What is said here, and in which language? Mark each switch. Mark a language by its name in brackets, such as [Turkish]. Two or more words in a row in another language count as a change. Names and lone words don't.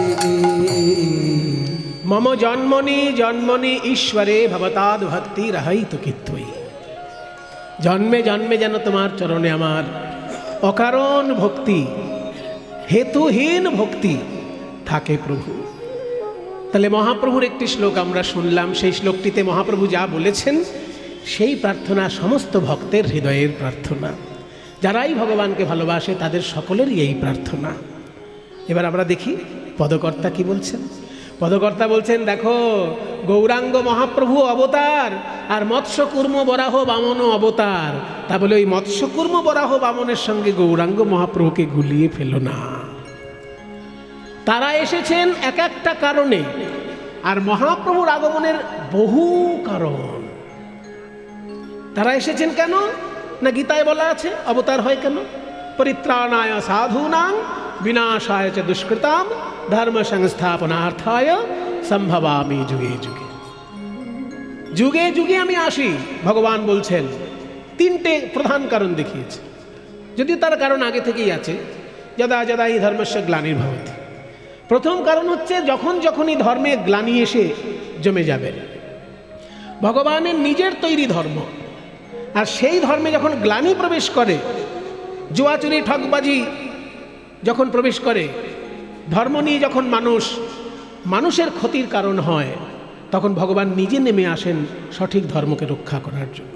[Sanskrit] मम जन्मनि जन्मनि ईश्वरे भवताद भक्ति रहैतुके त्वयि। [Bangla] জন্মে জন্মে যেন তোমার চরণে আমার অকারণ ভক্তি, হেতুহীন ভক্তি থাকে প্রভু। তাহলে মহাপ্রভুর একটি শ্লোক আমরা শুনলাম, সেই শ্লোকটিতে মহাপ্রভু যা বলেছেন সেই প্রার্থনা সমস্ত ভক্তের হৃদয়ের প্রার্থনা। যারাই ভগবানকে ভালোবাসে তাদের সকলেরই এই প্রার্থনা। এবার আমরা দেখি পদকর্তা কি বলছেন। পদকর্তা বলছেন, দেখো গৌরাঙ্গ মহাপ্রভু অবতার আর মৎস্যকূর্ম বরাহ বামন অবতার। তা বলে ওই মৎস্যকূর্ম বরাহ বামনের সঙ্গে গৌরাঙ্গ মহাপ্রভুকে গুলিয়ে ফেলো না। তারা এসেছেন এক একটা কারণে আর মহাপ্রভুর আগমনের বহু কারণ। তারা এসেছেন কেন না গীতায় বলা আছে অবতার হয় কেন, [Sanskrit] परित्राणाय साधूनां विनाशाय च दुष्कृतां धर्म संस्थापनार्थाय सम्भवामि जुगे जुगे। [Bangla] যুগে যুগে আমি আসি ভগবান বলছেন। তিনটে প্রধান কারণ দেখিয়েছে, যদি তার কারণ আগে থেকেই আছে। [Sanskrit] यदा यदा हि धर्मस्य ग्लानिर्भवति। [Bangla] প্রথম কারণ হচ্ছে যখন যখনই ধর্মে গ্লানি এসে জমে যাবে, ভগবানের নিজের তৈরি ধর্ম আর সেই ধর্মে যখন গ্লানি প্রবেশ করে, জুয়াচুরি ঠকবাজি যখন প্রবেশ করে, ধর্ম নিয়ে যখন মানুষের ক্ষতির কারণ হয়, তখন ভগবান নিজে নেমে আসেন সঠিক ধর্মকে রক্ষা করার জন্য।